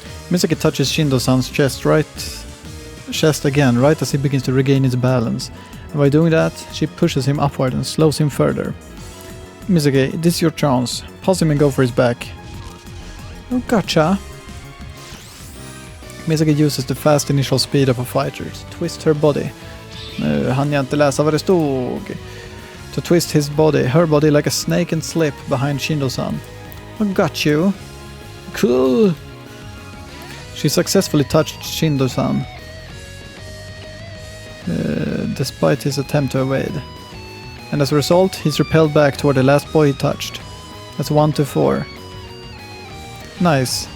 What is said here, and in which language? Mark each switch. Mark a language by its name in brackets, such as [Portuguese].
[English] Misaki touches Shindou-san's chest again, right as he begins to regain his balance. And by doing that, she pushes him upward and slows him further. Misaki, this is your chance. Pause him and go for his back. Oh, gotcha. Misaki uses the fast initial speed of a fighter to twist her body. [Swedish] Nu hann jag inte läsa vad det stod. [English] To twist her body like a snake and slip behind Shindou-san. I got you. Cool. She successfully touched Shindou-san, despite his attempt to evade. And as a result, he's repelled back toward the last boy he touched. That's 1-4. Nice.